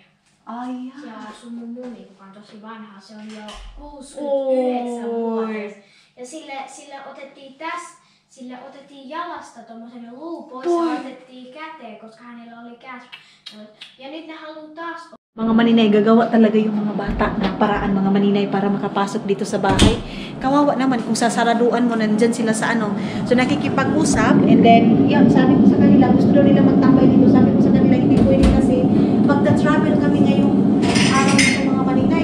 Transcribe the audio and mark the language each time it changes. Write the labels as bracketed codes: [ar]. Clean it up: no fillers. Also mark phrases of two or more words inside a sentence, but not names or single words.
[fi] Siellä asuu mun mummi, joka on tosi vanha. Se on jo 69-vuotias. Ja sille otettiin jalasta tommosen luu pois ja otettiin käteen, koska hänellä oli käs. Ja nyt ne haluaa taas... [tl] Mga maninay, gagawa talaga yung mga bata ng paraan, mga maninay, para makapasok dito sa bahay. Kawawa naman kung sasaraduan mo, nandyan sila sa ano. So nakikipag-usap, [en] and then, [tl] yun, sabi ko sa kanila, gusto daw nila magtambay dito. Sabi ko sa kanila, hindi pwede kasi magta-travel kami ngayong araw ng mga maninay.